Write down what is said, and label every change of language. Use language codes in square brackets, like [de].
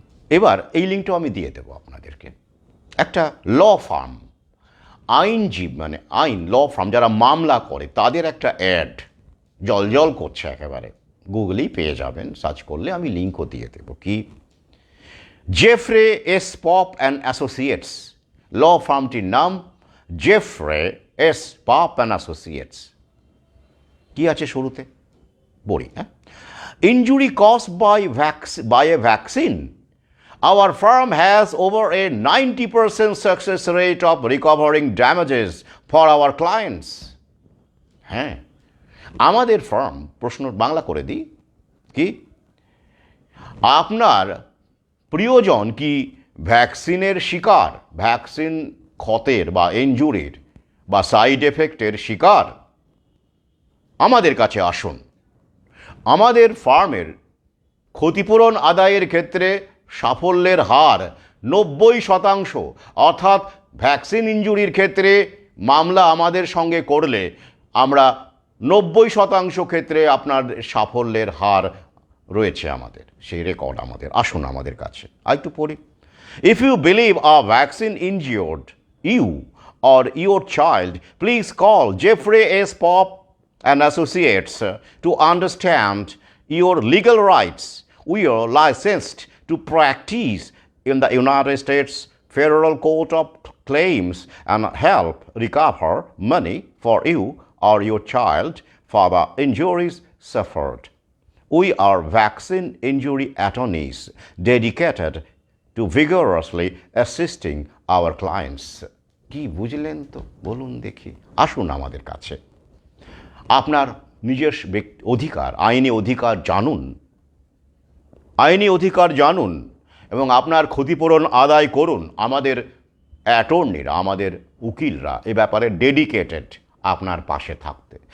[bn] এবার এই লিঙ্কটাও আমি দিয়ে দেবো আপনাদেরকে। একটা ল ফার্ম, আইনজীবী মানে ল ফার্ম যারা মামলা করে, তাদের একটা অ্যাড জল করছে একেবারে, গুগলেই পেয়ে যাবেন, সার্চ করলে, আমি লিঙ্কও দিয়ে দেবো। কি? Jeffrey S pop and associates, ল ফার্মটির নাম Jeffrey S pop and associates. কি আছে শুরুতে? বলি, হ্যাঁ। [en] Injury caused by a vaccine, our firm has over a 90% success rate of recovering damages for our clients. [bn] হ্যাঁ, আমাদের ফার্ম, প্রশ্ন বাংলা করে দিই, কি আপনার প্রিয়জন কি ভ্যাকসিনের শিকার, ভ্যাকসিন ক্ষতের বা ইনজুরির বা সাইড এফেক্টের শিকার? আমাদের কাছে আসুন। আমাদের ফার্মের ক্ষতিপূরণ আদায়ের ক্ষেত্রে সাফল্যের হার 90%, অর্থাৎ ভ্যাকসিন ইনজুরির ক্ষেত্রে মামলা আমাদের সঙ্গে করলে আমরা 90% ক্ষেত্রে আপনার সাফল্যের হার রয়েছে, আমাদের সেই রেকর্ড আমাদের। আসুন আমাদের কাছে। একটু পড়ি। [en] If you believe a vaccine injured you or your child, please call Jeffrey S. Pop and Associates to understand your legal rights. We are licensed to practice in the United States Federal Court of Claims and help recover money for you or your child for the injuries suffered. We are vaccine injury attorneys dedicated to vigorously assisting our clients. [bn] কি বুঝলেন তো? বলুন দেখি। আসুন আমাদের কাছে। আপনার নিজের অধিকার, আইনি অধিকার জানুন, আইনি অধিকার জানুন এবং আপনার ক্ষতিপূরণ আদায় করুন। আমাদের অ্যাটর্নিরা, আমাদের উকিলরা এ ব্যাপারে ডেডিকেটেড আপনার পাশে থাকতে।